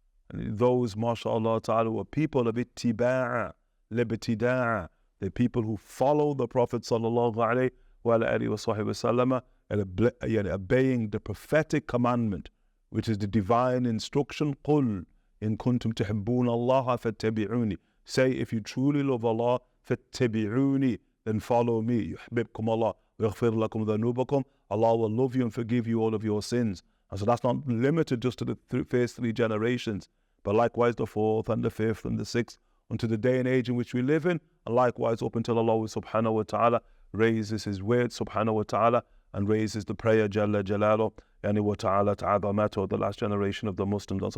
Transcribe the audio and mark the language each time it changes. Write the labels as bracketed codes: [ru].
[en] And those, mashallah ta'ala, were people of ittiba'a, libtida'a, the people who follow the Prophet sallallahu alayhi wa sallam, and obeying the prophetic commandment, which is the divine instruction, [ar] قُلْ إِن كُنْتُمْ تُحِبُّونَ اللَّهَ فَاتَّبِعُونِ. [en] Say, if you truly love Allah, [ar] فَاتَّبِعُونِ, [en] then follow me. [ar] يُحْبِبْكُمْ Allah, وَيَغْفِرْ لَكُمْ ذَنُوبَكُمْ. [en] Allah will love you and forgive you all of your sins. And so that's not limited just to the first three generations, but likewise the fourth and the fifth and the sixth, unto the day and age in which we live in, and likewise up until Allah subhanahu wa ta'ala raises His word subhanahu wa ta'ala and raises the prayer Jalla Jalaluh, yani wa ta'ala ta'adhamatu, the last generation of the Muslims.